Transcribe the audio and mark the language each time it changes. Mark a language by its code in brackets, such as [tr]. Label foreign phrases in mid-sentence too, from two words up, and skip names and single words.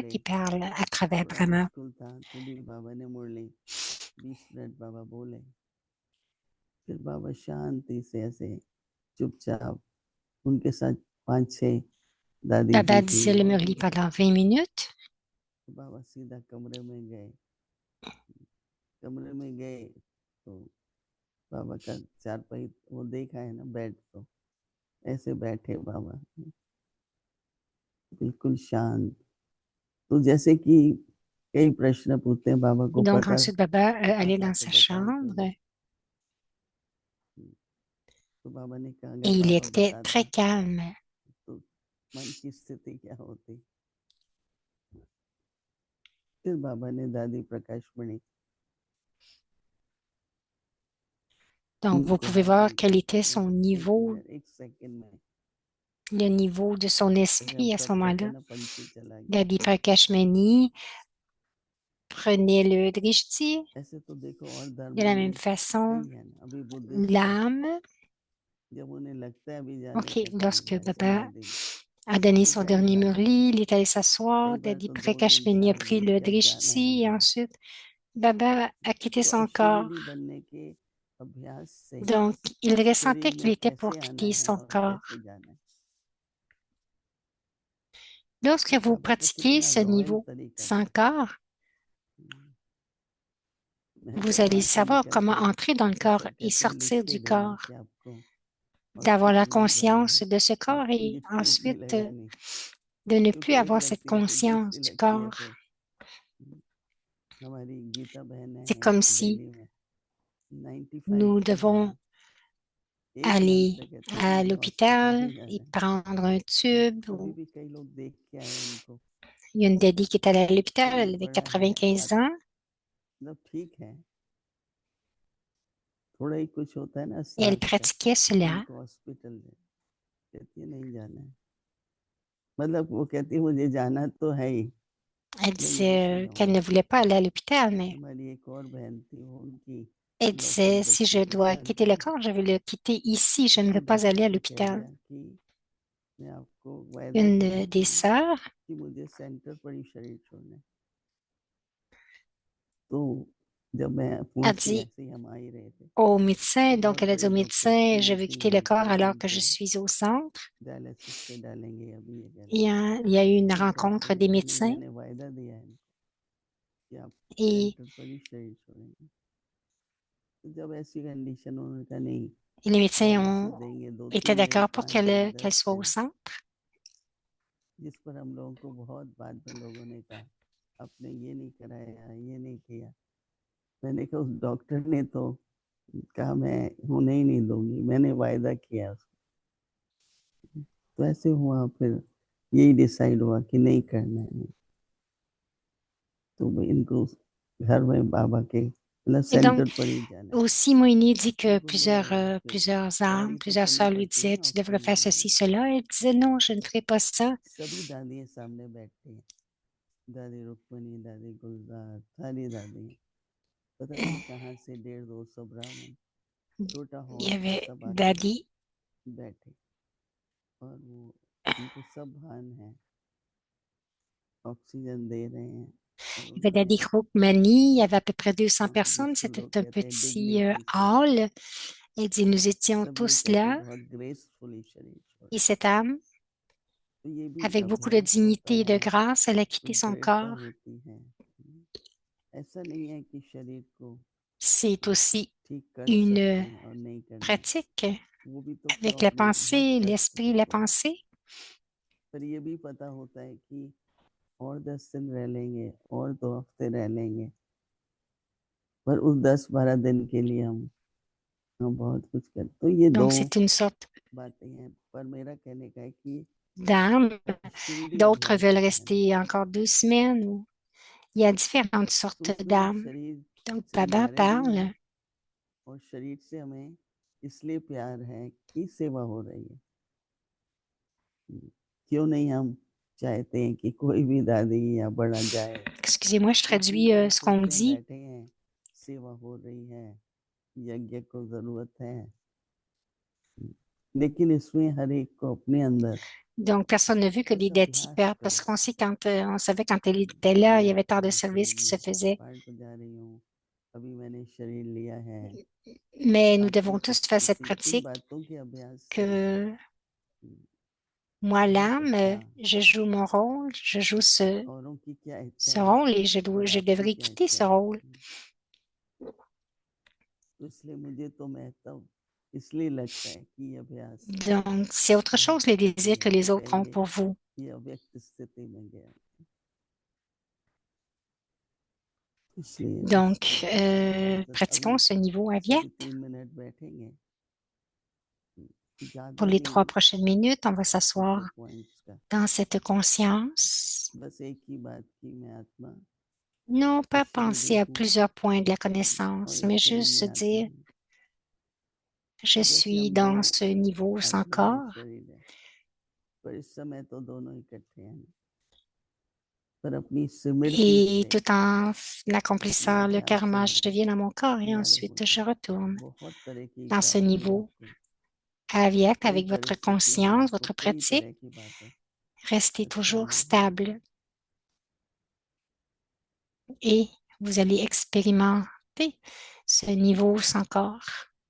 [hi] पहले [fr] qui parle à travers [hi] थोड़ा Brahma. मुश्किल था तो भी बाबा ने मुरली 20 मिनट बाबा बोले, फिर बाबा शांति से ऐसे चुपचाप उनके साथ 5-6 दादी Baba जी थी [fr] disait le [hi] और [fr] Murli pendant 20 minutes. [hi] बाबा सीधा कमरे में गए। कमरे में गए तो बाबा का चारपाई वो देखा है ना, बेड, तो ऐसे बैठे बाबा बिल्कुल शांत। तो जैसे कि कई प्रश्न पूछते हैं बाबा को [fr] Donc, [hi] पता [fr] ensuite, Baba allait [hi] आता [fr] dans [hi] तो [fr] sa [hi] बताओ [fr] chambre [hi] तुम। तो बाबा ने कहा [fr] et [hi] अगर [fr] il [hi] बाबा [fr] était très [hi] बताता [fr] calme. [hi] तो मन की स्थिति क्या होती? फिर बाबा ने दादी प्रकाश मणि [fr] Donc, vous [hi] उनको [fr] pouvez [hi] हाथ [fr] voir [hi] में [fr] quel était [hi] किया, [fr] son [hi] एक [fr] niveau, [hi] मिनट 1 सेकंड में [fr] le niveau de son [hi] जैसे हम [fr] esprit à ce [hi] सब कहते हैं [fr] moment-là. [hi] ना पंछी चला गया, [fr] Dadi Prakashmani prenait le drishti [hi] ऐसे तो देखो और [fr] de [hi] धर्मों [fr] la même [hi] में [fr] façon, [hi] कई है ना। अभी बुद्धिस्ट है, [fr] l'âme. [hi] जब उन्हें लगता है अभी जाने [fr] Ok, [hi] का टाइम [fr] lorsque [hi] है [fr] Baba [hi] समाधि, [fr] a donné [hi] तो [fr] son [hi] चले [fr] dernier [hi] जाते हैं। [fr] Murli, il est allé s'asseoir, [hi] कई बार [fr] Dadi [hi] तो 2 दिन [fr] Prakashmani a [hi] 4 [fr] pris [hi] दिन [fr] le [hi] जब जाना है [fr] drishti et [hi] हमें, [fr] ensuite Baba a quitté [hi] तो [fr] son corps. [hi] अशरीरी बनने के अभ्यास से [fr] Donc, il ressentait [hi] शरीर [fr] qu'il [hi] में [fr] était pour [hi] कैसे आना [fr] quitter [hi] है [fr] son [hi] और [fr] corps. [hi] कैसे जाना है, [fr] Lorsque [hi] तो [fr] vous [hi] बाबा का [fr] pratiquez [hi] कितना [fr] ce [hi] रॉयल [fr] niveau [hi] तरीका [fr] sans [hi] था। [fr] corps, [hi] मैं [fr] vous [hi] जब [fr] allez [hi] माता में [fr] savoir comment [hi] करते [fr] entrer dans le [hi] तो [fr] corps [hi] सब [fr] et [hi] कहते [fr] sortir [hi] लिखते [fr] du [hi] देना [fr] corps, [hi] कि आपको [fr] d'avoir la [hi] हॉस्पिटल नहीं जाना [fr] conscience [hi] है, [fr] de ce corps [hi] आपको [fr] et [hi] ये चोट [fr] ensuite [hi] मिलेगा नहीं। [fr] de ne [hi] तो [fr] plus [hi] चोट [fr] avoir cette [hi] लगती है, फिर दूसरी [fr] conscience du [hi] लगती है, [fr] corps. [hi] फिर हमारी गीता बहन [fr] C'est [hi] है [fr] comme si [hi] दिल्ली में, 95 [fr] nous [hi] तक है [fr] devons [hi] ना, 1 मंथ [fr] aller [hi] तक है तो भी [fr] à [hi] मुझे हॉस्पिटल [fr] l'hôpital [hi] नहीं [fr] et [hi] जाना है। [fr] prendre un tube. [hi] अभी [fr] Ou... [hi] भी कई लोग देख के आए उनको, [fr] Il y a une daddy qui est allée à l'hôpital, [hi] शरीर [fr] elle avait [hi] बड़ा है, [fr] 95 ans [hi] मतलब ठीक है, थोड़ा ही कुछ होता है ना [fr] et elle [hi] सांस का, [fr] pratiquait cela. [hi] उनको हॉस्पिटल में कहती है नहीं जाना है। मतलब वो कहती है मुझे जाना तो है ही, [fr] Elle [hi] मैं यहीं से [fr] disait qu'elle ne [hi] जाऊंगी। [fr] voulait pas aller à l'hôpital, mais [hi] हमारी एक और बहन थी, वो उनकी [fr] elle [hi] लौकिक [fr] disait si [hi] बच्ची [fr] je [hi] की [fr] dois quitter [hi] शादी [fr] le [hi] है, [fr] corps, je vais le quitter ici, je ne [hi] उसके [fr] veux pas aller [hi] डॉक्टर [fr] à [hi] ने कह [fr] l'hôpital. [hi] दिया कि मैं आपको वायदा [fr] Une [hi] दिलाती [fr] des [hi] हूँ [fr] sœurs [hi] कि मुझे सेंटर पर ही शरीर छोड़ना है। तो जब मैं [fr] a [hi] पुणे से [fr] dit [hi] ऐसे ही हम आ ही रहे थे, [fr] au [hi] तो [fr] médecin, donc [hi] बहुत [fr] elle a dit [hi] बड़े [fr] au [hi] डॉक्टर्स की [fr] médecin, je vais [hi] मीटिंग [fr] quitter le [hi] हुई [fr] corps [hi] थी [fr] alors [hi] वहाँ [fr] que je [hi] पे, [fr] suis au centre. [hi] डायलिसिस पे डालेंगे अभी ये करें। [fr] Il y a eu une [hi] तो डॉक्टर [fr] rencontre [hi] ने [fr] des [hi] कहा नहीं, [fr] médecins [hi] मैंने वायदा दिया है कि आप [fr] et, [hi] सेंटर पर ही शरीर छोड़ेंगे। तो जब ऐसी कंडीशन, उन्होंने कहा नहीं, [fr] et les médecins [hi] डायलिसिस [fr] ont [hi] देंगे, दो [fr] été [hi] तीन दिन [fr] d'accord pour [hi] 5 दिन [fr] qu'elle [hi] रेस्ट [fr] soit au [hi] देना। [fr] centre. [hi] जिस पर हम लोगों को बहुत बाद में लोगों ने कहा आपने ये नहीं कराया, ये नहीं किया। मैंने कहा उस डॉक्टर ने तो कहा मैं होने ही नहीं दूंगी, मैंने वायदा किया उसको। तो ऐसे हुआ, फिर यही डिसाइड हुआ कि नहीं करना है। तो इनको घर में बाबा के मतलब [fr] Et donc, [hi] सेंटर पर ही जाना है। [fr] aussi, Moïni dit [hi] तो [fr] que [hi] बोले फिर [fr] plusieurs âmes, [hi] तैयारी तो [fr] plusieurs [hi] करनी [fr] sœurs lui [hi] पड़ती है [fr] disaient, [hi] ना [fr] tu devrais faire [hi] ऑक्सीजन [fr] ceci, [hi] लेने की। [fr] cela. Elle disait, non, je ne ferai pas ça. [hi] सभी दादियाँ सामने बैठती हैं, दादी रुक्मणी, दादी गुलजार, सारी दादी, पता नहीं कहाँ से 150-200 ब्राह्मण, छोटा [fr] Il [hi] हॉल [fr] y [hi] था, [fr] avait [hi] सब आके [fr] Dadi, [hi] बैठे। और वो उनको सब भान है, ऑक्सीजन दे रहे हैं। और [fr] il y avait [hi] उन्होंने [fr] Dadi Krukmani, il y avait à peu près 200 [hi] वहाँ [fr] personnes. [hi] जिसको [fr] C'était [hi] लोग [fr] un [hi] कहते हैं [fr] petit [hi] डिग्निटी से, [fr] hall. Elle dit, nous étions [hi] सब ये [fr] tous [hi] कहते [fr] là. [hi] बहुत ग्रेसफुली शरीर छोड़ा। [fr] Et cette âme, [hi] तो ये भी [fr] avec beaucoup de [hi] अभ्यास होता [fr] dignité et de [hi] है, [fr] grâce, elle a quitté son [hi] दृढ़ता [fr] corps. [hi] होती है। ऐसा नहीं है कि शरीर को [fr] C'est aussi [hi] ठीक कर सकते [fr] une [hi] हैं और नहीं करना, [fr] pratique [hi] वो भी तो [fr] avec la [hi] प्रॉब्लम, बहुत [fr] pensée, [hi] कष्ट [fr] l'esprit, la [hi] होते हैं। [fr] pensée. [hi] पर ये भी पता होता है कि और 10 दिन रह लेंगे और 2 हफ्ते रह लेंगे, पर उस 10-12 दिन के लिए हम बहुत कुछ कर, तो ये दो [fr] Donc, c'est une sorte [hi] बातें हैं। पर मेरा कहने का है कि [fr] d'âme. [hi] शिरडी [fr] D'autres [hi] अभ्यास [fr] veulent [hi] जो है ना, [fr] rester encore 2 semaines. Il y a différentes [hi] तो [fr] sortes [hi] उसमें [fr] d'âmes. [hi] शरीर [fr] Donc, [hi] से [fr] Baba [hi] न्यारे भी हैं, [fr] parle. [hi] और शरीर से हमें इसलिए प्यार है कि सेवा हो रही है। क्यों नहीं हम चाहते हैं कि कोई भी दादी या बड़ा जाए, [fr] Excusez-moi, je [hi] क्योंकि [fr] traduis [hi] हम [fr] ce qu'on [hi] सोचते हैं [fr] dit. [hi] बैठे हैं, सेवा हो रही है, यज्ञ को जरूरत है, लेकिन इसमें हर एक को अपने अंदर [fr] Donc, personne n'a vu que [hi] बस [fr] des datis [hi] अभ्यास [fr] perdent parce [hi] करो [fr] qu'on sait on savait quand elle était [hi] कि [fr] là, il y [hi] मैं [fr] avait tant de [hi] यहाँ से [fr] services qui se faisaient. [hi] पाठ को जा रही हूँ, अभी मैंने शरीर लिया है। [fr] Mais nous [hi] आपकी [fr] devons tous faire cette [hi] उपस्थिति, इन [fr] pratique [hi] बातों के अभ्यास से [fr] que moi, [hi] बहुत [fr] l'âme, [hi] अच्छा, [fr] je joue mon rôle, je joue [hi] औरों की क्या इच्छा [fr] ce [hi] है [fr] rôle et [hi] और [fr] je [hi] आपकी [fr] devrais [hi] क्या [fr] quitter [hi] इच्छा [fr] ce [hi] है। [fr] rôle. [hi] तो इसलिए मुझे तो महत्व इसलिए लगता है कि ये अभ्यास [fr] Donc, c'est autre [hi] बहुत [fr] chose, les [hi] अच्छी [fr] désirs [hi] है। [fr] que [hi] मैं [fr] les autres ont [hi] पहले [fr] pour vous. [hi] ये अव्यक्त स्थिति में गया, इसलिए [fr] Donc, [hi] उसको अभ्यास बस अभी [fr] pratiquons ce niveau [hi] सभी [fr] aviat. [hi] 3 मिनट बैठेंगे, [fr] Pour [hi] ज़्यादा [fr] les [hi] नहीं, [fr] 3 prochaines minutes, on va [hi] कुछ [fr] s'asseoir [hi] पॉइंट्स का, [fr] dans cette conscience. [hi] बस एक ही बात की मैं आत्मा [fr] Non pas [hi] इस शरीर [fr] penser à [hi] हूँ [fr] plusieurs points de la [hi] और [fr] connaissance, [hi] इस [fr] mais [hi] शरीर [fr] juste se [hi] में आत्मा [fr] dire, [hi] हूँ। [fr] je [hi] जैसे [fr] suis [hi] हम दो [fr] dans ce niveau sans [hi] आत्मा है, [fr] corps. [hi] शरीर है, पर इस समय तो दोनों इकट्ठे हैं, पर अपनी स्मृति [fr] Et [hi] से, [fr] tout en [hi] अपने [fr] accomplissant le [hi] अभ्यास से [fr] karma, je [hi] हम [fr] deviens dans mon corps et [hi] न्यारे [fr] ensuite [hi] होते [fr] je [hi] हैं। [fr] retourne [hi] बहुत तरह की [fr] dans ce [hi] प्राप्ति है [fr] niveau [hi] आपको, [fr] aviat [hi] कई [fr] avec votre [hi] परिस्थितियों में [fr] conscience, [hi] आपको [fr] votre [hi] कई [fr] pratique. [hi] तरह की बातें [fr] Restez [hi] अच्छा [fr] toujours [hi] अनुभव होगा। [fr] stable et vous allez expérimenter ce niveau sans corps.